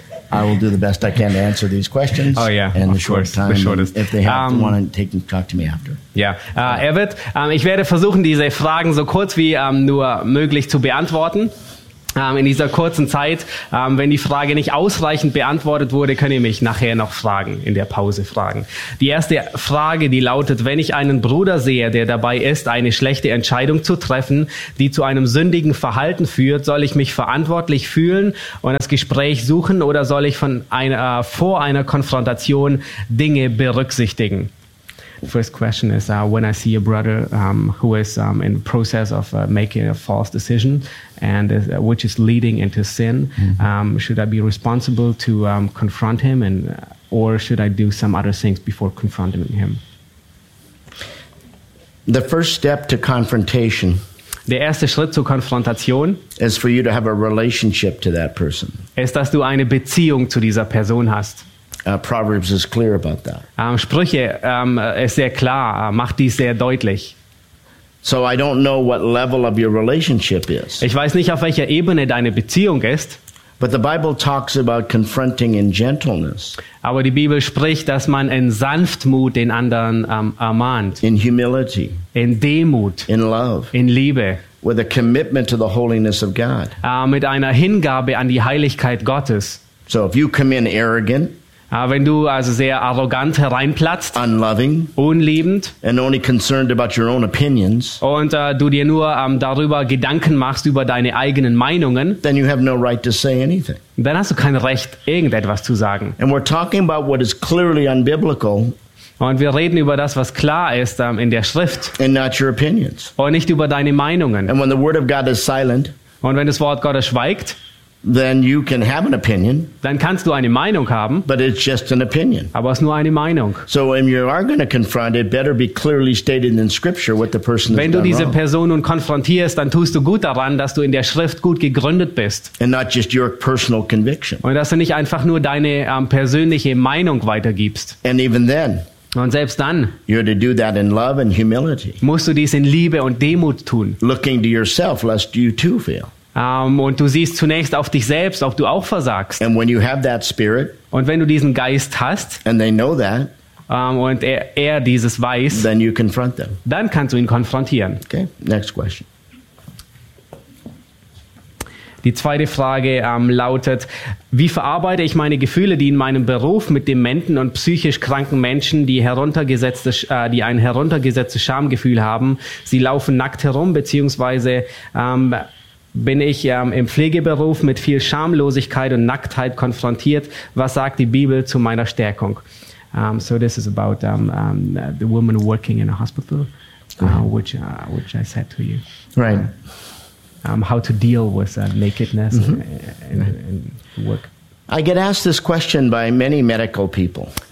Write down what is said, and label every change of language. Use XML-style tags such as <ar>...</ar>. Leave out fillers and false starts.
<en>I will do the best I can to answer these questions. Oh yeah, and of course, time, the shortest. If they have to want to take and talk to me after.</en> <de>Yeah, Evett, ich werde versuchen, diese Fragen so kurz wie nur möglich zu beantworten. In dieser kurzen Zeit, wenn die Frage nicht ausreichend beantwortet wurde, könnt ihr mich nachher noch fragen, in der Pause fragen. Die erste Frage, die lautet, wenn ich einen Bruder sehe, der dabei ist, eine schlechte Entscheidung zu treffen, die zu einem sündigen Verhalten führt, soll ich mich verantwortlich fühlen und das Gespräch suchen oder soll ich vor einer Konfrontation Dinge berücksichtigen?</de> <en>First question is, when I see a brother who is in the process of making a false decision and which is leading into sin, should I be responsible to confront him or should I do some other things before confronting him? The first step to confrontation,</en> <de>der erste Schritt zur Konfrontation,</de> <en>is for you to have a relationship to that person.</en> <de>Ist, dass du eine Beziehung zu dieser Person hast.</de> <en>Proverbs is clear about that.</en> <de>Sprüche ist sehr klar, macht dies sehr deutlich.</de> <en>So I don't know what level of your relationship is.</en> <de>Ich weiß nicht, auf welcher Ebene deine Beziehung ist.</de> <en>But the Bible talks about confronting in gentleness.</en> <de>Aber die Bibel spricht, dass man in Sanftmut den anderen ermahnt.</de> <en>In humility.</en> <de>In Demut.</de> <en>In love.</en> <de>In Liebe.</de> <en>With a commitment to the holiness of God.</en> <de>Mit einer Hingabe an die Heiligkeit Gottes.</de> <en>So if you come in arrogant,</en> <de>wenn du also sehr arrogant hereinplatzt,</de> <en>unloving,</en> <de>unliebend</de> <en>and only concerned about your own opinions,</en> <de>und du dir nur darüber Gedanken machst, über deine eigenen Meinungen,</de> <en>then you have no right to say anything.</en> <de>Dann hast du kein Recht, irgendetwas zu sagen.</de> <en>And we're talking about what is clearly unbiblical,</en> <de>und wir reden über das, was klar ist in der Schrift,</de> <en>and not your opinions.</en> <de>Und nicht über deine Meinungen.</de> <en>And when the word of God is silent,</en> <de>und wenn das Wort Gottes schweigt,</de> <en>then you can have an opinion,</en> <de>dann kannst du eine Meinung haben,</de> <en>but it's just an opinion.</en> <de>Aber es ist nur eine Meinung.</de> <en>So when you are going to confront it, better be clearly stated in Scripture what the person</en> <de>wenn Wenn du diese Person nun konfrontierst, dann tust du gut daran, dass du in der Schrift gut gegründet bist.</de> <en>And not just your personal conviction.</en> <de>Und dass du nicht einfach nur deine persönliche Meinung weitergibst.</de> <en>And even then,</en> <de>und selbst dann,</de> <en>you're to do that in love and humility.</en> <de>Musst du dies in Liebe und Demut tun.</de> <en>Looking to yourself, lest you too fail.</en> <de>Und du siehst zunächst auf dich selbst, ob du auch versagst.</de> <en>And when you have that spirit,</en> <de>und wenn du diesen Geist hast,</de> <en>and they know that,</en> <de>und er dieses weiß,</de> <en>then you confront them.</en> <de>Dann kannst du ihn konfrontieren.</de> <en>Okay, next question.</en> <de>Die zweite Frage lautet, wie verarbeite ich meine Gefühle, die in meinem Beruf mit dementen und psychisch kranken Menschen, die ein heruntergesetztes Schamgefühl haben, sie laufen nackt herum, beziehungsweise bin ich im Pflegeberuf mit viel Schamlosigkeit und Nacktheit konfrontiert? Was sagt die Bibel zu meiner Stärkung?</de> <en>So this is about the woman working in a hospital, which I said to you. Right. How to deal with nakedness in work. I get asked this question by many medical people.</en>